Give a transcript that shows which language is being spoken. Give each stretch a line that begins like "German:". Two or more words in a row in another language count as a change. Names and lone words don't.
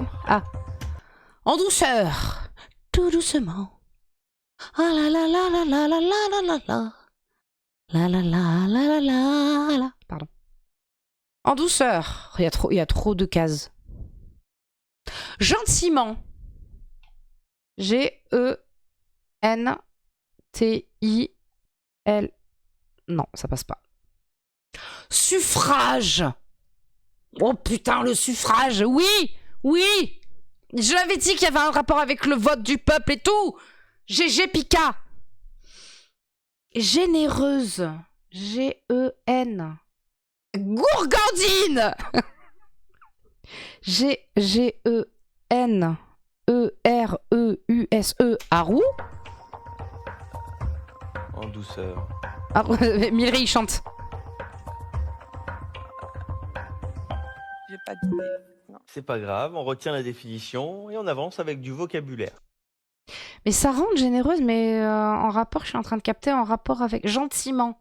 French: dame? Ah. En douceur. Tout doucement. Ah la la la la la la la la la. La la la la la la la. Pardon. En douceur. Il y a trop de cases. Gentiment. G-E-N-T-I-L. Non, ça passe pas. Suffrage. Oh putain, le suffrage. Oui, oui. Je l'avais dit qu'il y avait un rapport avec le vote du peuple et tout. GG Pika. Généreuse. G-E-N. Gourgandine. G-E-N-E-R-E-U-S-E. Arou. En douceur. Mireille chante. J'ai pas d'idée. Non. C'est pas grave, on retient la définition et on avance avec du vocabulaire. Mais ça rend généreuse, mais en rapport, je suis en train de capter en rapport avec gentiment.